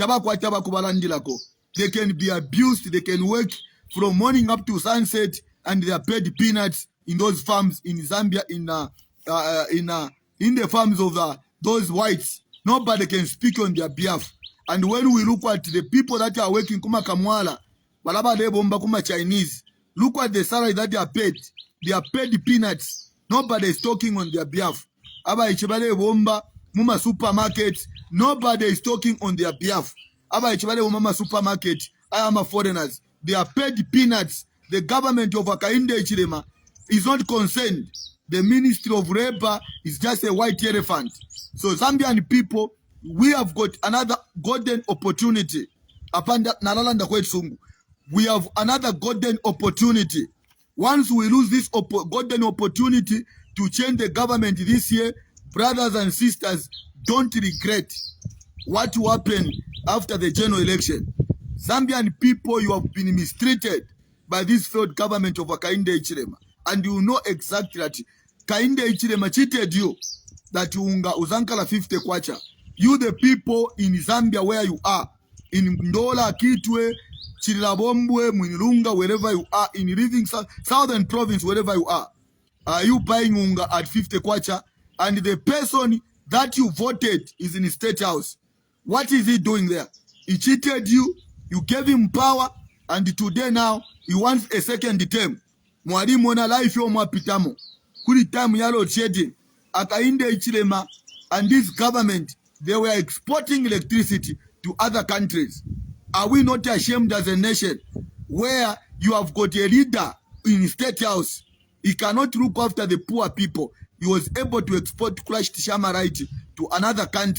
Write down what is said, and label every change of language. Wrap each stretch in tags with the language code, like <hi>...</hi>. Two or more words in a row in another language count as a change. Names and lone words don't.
<en>They can be abused. They can work from morning up to sunset, and they are paid peanuts in those farms in Zambia. In the farms of those whites, nobody can speak on their behalf. And when we look at the people that are working</en> <bem>kuma Kamwala, balaba lebomba kuma Chinese,</bem> <en>look at the salary that they are paid. They are paid peanuts. Nobody is talking on their behalf.</en> <bem>Aba ichibale bomba muma supermarket,</bem> <en>nobody is talking on their behalf.</en> <bem>Aba ichibale muma supermarket,</bem> <en>I am a foreigners. They are paid peanuts. The government of Akainde Ichilema is not concerned. The Ministry of Labor is just a white elephant. So Zambian people, we have got another golden opportunity. We have another golden opportunity. Once we lose this golden opportunity to change the government this year, brothers and sisters, don't regret what will happen after the general election. Zambian people, you have been mistreated by this failed government of Akainde Ichilema. And you know exactly that Kainde Ichilema cheated you that uzankala 50 kwacha. You the people in Zambia where you are, in Ndola, Kitwe, Chirilabombwe, Mwinilunga, wherever you are, in living southern province, wherever you are you buying unga at 50 kwacha, and the person that you voted is in the state house? What is he doing there? He cheated you, you gave him power, and today now he wants a second term.</en> <bem>Mwalimu ona life yo mwapitamo. Kuli time yalo shedding.</bem> <en>Akainde ichilema, and this government, they were exporting electricity to other countries. Are we not ashamed as a nation where you have got a leader in state house? He cannot look after the poor people. He was able to export crushed shamarite to another country.</en>